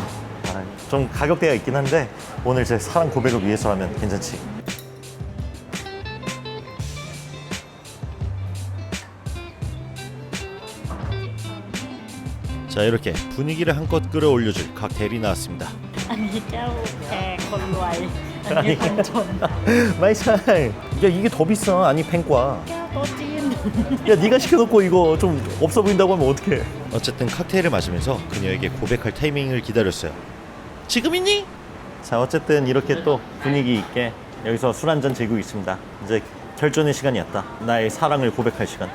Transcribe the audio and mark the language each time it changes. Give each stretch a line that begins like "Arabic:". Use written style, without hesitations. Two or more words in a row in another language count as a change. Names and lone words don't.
Korean: 좀 가격대가 있긴 한데 오늘 제 사랑 고백을 위해서라면 괜찮지. 자, 이렇게 분위기를 한껏 끌어올려줄 각 대리 나왔습니다.
Thai: อันนี้แก้วแพงคนรวยอันนี้คนจน
Korean: 마이차이. 야, 이게 더 비싸. 아니 팽과.
Thai: แก้วโต๊ะจีน
Korean: 야, 네가 시켜놓고 이거 좀 없어 보인다고 하면 어떡해. 어쨌든 칵테일을 마시면서 그녀에게 고백할 타이밍을 기다렸어요. 지금이니? 자, 어쨌든 이렇게 또 분위기 있게 여기서 술 한잔 즐기고 있습니다. 이제 결전의 시간이 왔다. 나의 사랑을 고백할 시간.